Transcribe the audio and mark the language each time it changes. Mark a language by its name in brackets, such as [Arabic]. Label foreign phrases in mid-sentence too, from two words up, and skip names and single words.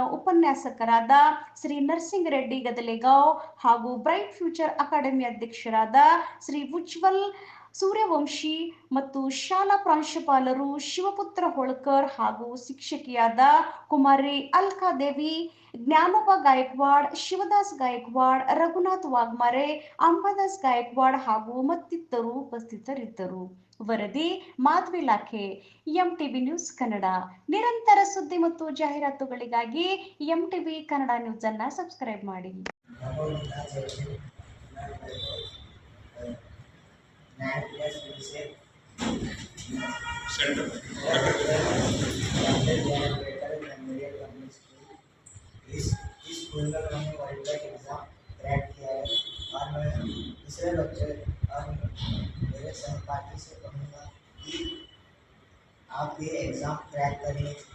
[Kannada] ಉಪನ್ಯಾಸಕರಾದ ಶ್ರೀ ನರಸಿಂಗ ರೆಡ್ಡಿ ಗದಲೆಗಾಂವ್ ಹಾಗೂ ಬ್ರೈಟ್ ಫ್ಯೂಚರ್ ಅಕಾಡೆಮಿ ಅಧ್ಯಕ್ಷರಾದ ಶ್ರೀ ಉಜ್ವಲ್ ಸೂರ್ಯವಂಶಿ ಮತ್ತು ಶಾಲಾ ಪ್ರಾಂಶುಪಾಲರು ಶಿವಪುತ್ರ ಹೋಳ್ಕರ್ ಹಾಗೂ ಶಿಕ್ಷಕಿಯಾದ ಕುಮಾರಿ ಅಲ್ಕಾ ದೇವಿ, ಜ್ಞಾನೋಬ ಗಾಯಕ್ವಾಡ್, ಶಿವದಾಸ್ ಗಾಯಕ್ವಾಡ್, ರಘುನಾಥ್ ವಾಗ್ಮಾರೆ, ಅಂಬಾದಾಸ್ ಗಾಯಕ್ವಾಡ್ ಹಾಗೂ ಮತ್ತಿತರರು ಉಪಸ್ಥಿತರಿದ್ದರು. ವರದಿ ಮಾಧವಿ ಲಾಖೆ, ಎಂಟಿವಿ ನ್ಯೂಸ್ ಕನ್ನಡ. ನಿರಂತರ ಸುದ್ದಿ ಮತ್ತು ಜಾಹೀರಾತುಗಳಿಗಾಗಿ ಎಂಟಿವಿ ಕನ್ನಡ ನ್ಯೂಸ್ ಅನ್ನು ಸಬ್ಸ್ಕ್ರೈಬ್ ಮಾಡಿ. [Hindi] स्कूल में मैंने वर्ल्ड का एग्ज़ाम क्रैक किया है और मैं दूसरे बच्चे और मेरे सहपाठी से कहूँगा कि आप ये एग्ज़ाम क्रैक करिए,